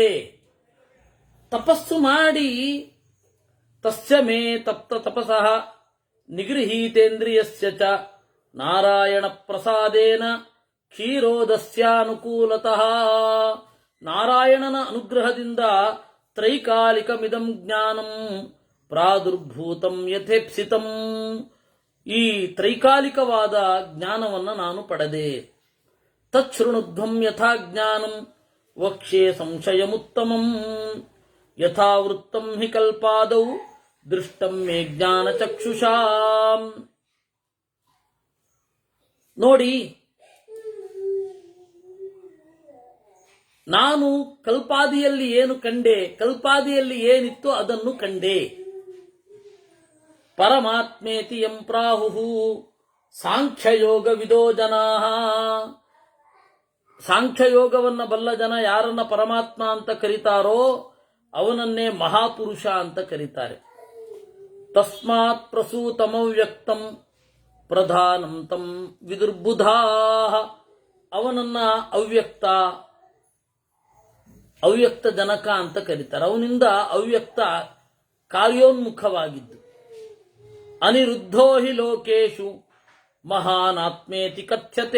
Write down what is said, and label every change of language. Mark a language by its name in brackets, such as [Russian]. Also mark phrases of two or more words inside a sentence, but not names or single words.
[Kannada] ತಪಸ್ಸು ಮಾಡಿ [Sanskrit] ತಸ್ಯ ಮೇ ತಪ್ತ ತಪಸಃ ನಿಗೃಹೀತೇಂದ್ರಿಯಸ್ಯ ಚ ನಾರಾಯಣ ಪ್ರಸಾದೇನ ಕ್ಷೀರೋದಸ್ಯಾನುಕೂಲತಃ. [Kannada] ನಾರಾಯಣನ ಅನುಗ್ರಹದಿಂದ [Sanskrit] ತ್ರೈಕಾಲಿಕಮಿದಂ ಜ್ಞಾನಂ ಪ್ರಾದುರ್ಭೂತಂ ಯಥೇಪ್ಸಿತಂ. [Kannada] ಈ ತ್ರೈಕಾಲಿಕವಾದ ಜ್ಞಾನವನ್ನು ನಾನು ಪಡೆದೆ. [Sanskrit] ತಚ್ಛೃಣುಧ್ವಂ ಯಥಾ ಜ್ಞಾನಂ ವಕ್ಷ್ಯೆ ಸಂಶಯಮುತ್ತಮಂ ಯಥಾವೃತ್ತಂ ಹಿ ಕಲ್ಪಾದೌ ದೃಷ್ಟಂ ಮೇ ಜ್ಞಾನ ಚಕ್ಷುಷಾ. [Kannada] ನೋಡಿ, ನಾನು ಕಲ್ಪಾದಿಯಲ್ಲಿ ಏನು ಕಂಡೆ, ಕಲ್ಪಾದಿಯಲ್ಲಿ ಏನಿತ್ತು ಅದನ್ನು ಕಂಡೆ. [Sanskrit] ಪರಮಾತ್ಮೇತಿ ಯಂ ಪ್ರಾಹುಃ ಸಾಂಖ್ಯಯೋಗ ವಿದೋ ಜನಾಃ. [Kannada] ಸಾಂಖ್ಯಯೋಗವನ್ನ ಬಲ್ಲ ಜನ ಯಾರನ್ನ ಪರಮಾತ್ಮ ಅಂತ ಕರೀತಾರೋ ಅವನನ್ನೇ ಮಹಾಪುರುಷ ಅಂತ ಕರೀತಾರೆ. [Sanskrit] ತಸ್ಮಾತ್ ಪ್ರಸೂತಮವ್ಯಕ್ತಂ ಪ್ರಧಾನಂ ತಂ ವಿದುರ್ಬುಧಾ. [Kannada] ಅವನನ್ನ ಅವ್ಯಕ್ತ ಜನಕ ಅಂತ ಕರೀತಾರೆ. ಅವನಿಂದ ಅವ್ಯಕ್ತ ಕಾರ್ಯೋನ್ಮುಖವಾಗಿದ್ದು. [Sanskrit] ಅನಿರುದ್ಧೋ ಹಿ ಲೋಕೇಶು ಮಹಾನಾತ್ಮೇತಿ ಕಥ್ಯತೆ.